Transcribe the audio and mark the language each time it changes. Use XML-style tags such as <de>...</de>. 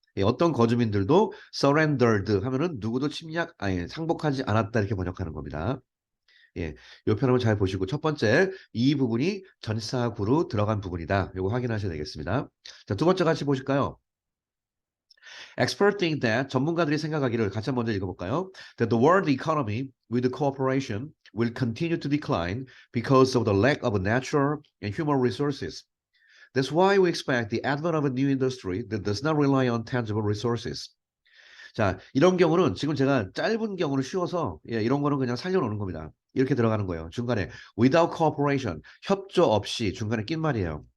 <ko>예, 어떤 거주민들도 surrendered 하면은 누구도 상복하지 않았다 이렇게 번역하는 겁니다. 예, 요 표현을 잘 보시고 첫 번째 이 부분이 전치사구로 들어간 부분이다. 요거 확인하셔야 되겠습니다. 자, 두 번째 같이 보실까요?</ko> <en>Experts think that</en> <ko>전문가들이 생각하기를 같이 한번 먼저 읽어볼까요?</ko> <en>That the world economy with cooperation will continue to decline because of the lack of natural and human resources. That's why we expect the advent of a new industry that does not rely on tangible resources.</en> <ko>자, 이런 경우는 지금 제가 짧은 경우는 쉬워서 예, 이런 거는 그냥 살려놓는 겁니다. 이렇게 들어가는 거예요. 중간에</ko> <en>without cooperation,</en> <ko>협조 없이 중간에 낀 말이에요.</ko>